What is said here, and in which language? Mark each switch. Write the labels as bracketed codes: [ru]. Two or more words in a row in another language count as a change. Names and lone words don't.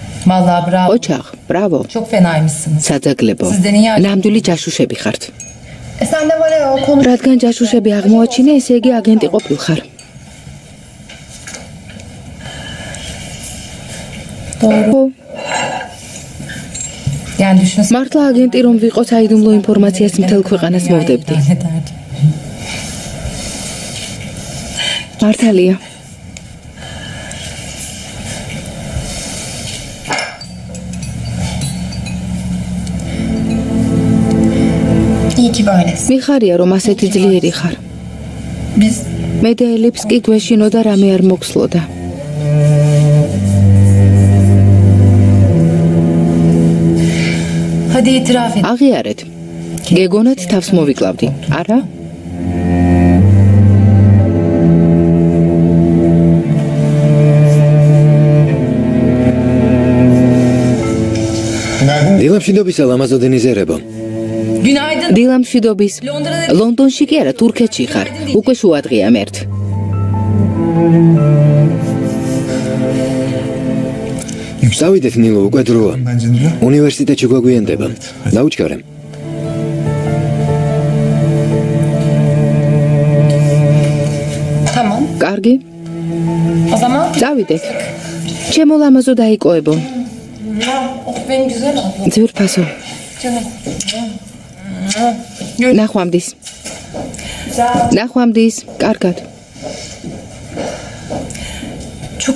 [tr] Vallahi bravo. [ka] ოჩახ, ბრავო. [tr] Çok fenaymışsınız. [ka] საძაგლებო. [tr] Sizden iyi [ka] ნამდვილი ჯაშუშები ხართ. [tr] Sen de var ya o konu. [ka] რადგან ჯაშუშები აღმოაჩინე, ესე იგი აგენტი ყოფილხარ. [tr] Doğru. Yani düşünsene. [ka] მართლა აგენტი რომ ვიყო, საიდუმლო ინფორმაციას მთელ ქვეყანას მოვდებდი. მართალია. [tr] İyi ki böylesin. [ka] მიხარია რომ ასეთი ძლიერი ხარ. [tr] Biz [ka] მე და ელიფს კი გვეშინოდა რამე არ მოგსლოდა. [tr] hadi itiraf et. [ka] აღიარეთ. გეგონათ თავს მოვიკლავდი, არა? დილამშვიდობისა ლამაზო დენიზერებო. [tr] Günaydın. [ka] დილამშვიდობის. ლონდონში კი არა, თურქეთში ხარ. უკვე შუადღეა მერტ. წავიდეთ ნილო, უკვე დროა. უნივერსიტეტში გვაგვიანდება. დაუჩქარე. [tr] Tamam. [ka] კარგი, [tr] O zaman [ka] წავიდეთ. ჩემო ლამაზო დაიკოებო. [tr] oh benim güzel ablam. [ka] ძვირფასო. [tr] Canım. [ka] ნახვამდის. ნახვამდის. კარგად. [tr] Çok